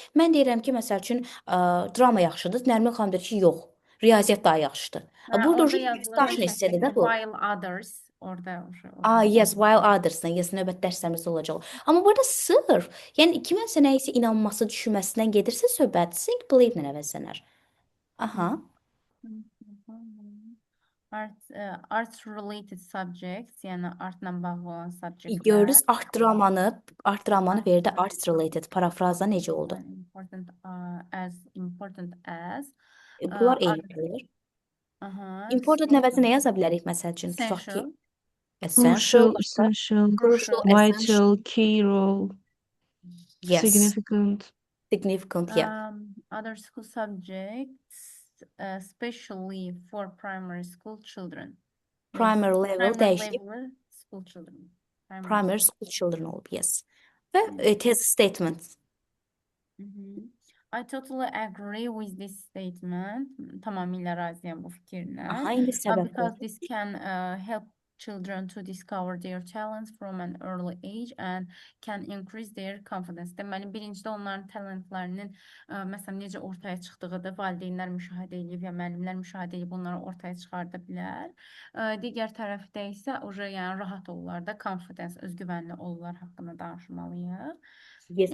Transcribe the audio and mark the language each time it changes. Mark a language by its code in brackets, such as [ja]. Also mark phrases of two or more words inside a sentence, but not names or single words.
[az] Mən deyirəm ki, məsəl üçün drama yaxşıdır. Nərmin xanım deyir ki, yox. Riyaziyyat daha yaxşıdır. Hə, Burada orada uje yazılır discussion və hissədir şəkildə də bu. [en] while others [az] orada Yes, [en] while others'dan, [az] yes, növbəti dərslərimizdə olacaq. Amma burada sırf, yəni kiməsə nəyisə inanması, düşünməsindən gedirsə söhbət, think, believe-lə əvəzlənər. Aha. [en] Art related subjects, [az] yəni artla bağlı olan subjektlər. Görürüz, art dramanı verdi [en] arts related. [az] Parafrazda necə oldu? [en] Important as [az] Bunlar [en] other- [az] eynidir. Aha, Important əvəzinə nə yaza bilərik məsəl üçün? Tutaq ki, [en] essential, essential, Crucial, essential, crucial, vital, essential, key role, yes, significant. significant, yeah. Other school subjects, especially for primary school children. Yes, [az] Primary level dəyişib, [en] level school children. primary school children [az] olub, yes. Və [en] test statement. I totally agree with this statement. [az] Tamamilə razıyam bu fikirlə. Aha, indi səbəb [en] Because [az] var. [en] this can help children to discover their talents from an early age and can increase their confidence. [az] Deməli, birincidə onların talentlərinin məsələn necə ortaya çıxdığı da valideynlər müşahidə edib ya müəllimlər müşahidə edib onları ortaya çıxarda bilər. Digər tərəfdə isə yəni rahat olurlar da, confidence, özgüvənli olurlar haqqında danışmalıyıq. [en] Yes.